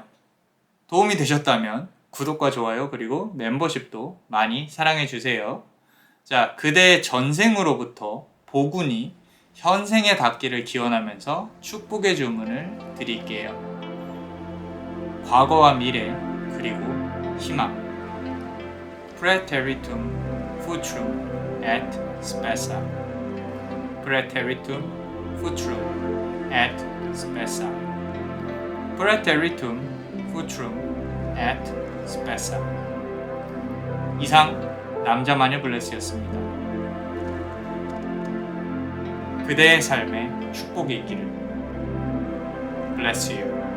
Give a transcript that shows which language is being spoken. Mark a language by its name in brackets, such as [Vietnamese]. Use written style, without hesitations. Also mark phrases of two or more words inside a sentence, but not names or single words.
[Korean] 도움이 되셨다면 구독과 좋아요 그리고 멤버십도 많이 사랑해주세요. 자, 그대의 전생으로부터 복운이 현생에 닿기를 기원하면서 축복의 주문을 드릴게요. 과거와 미래 그리고 희망. [Latin] Praeteritum Futrum et Spessa. Praeteritum Futrum et Spessa. Praeteritum Futrum et Spessa. [Korean] 이상 남자마녀 블레스였습니다. 그대의 삶에 축복이 있기를. [English] Bless you.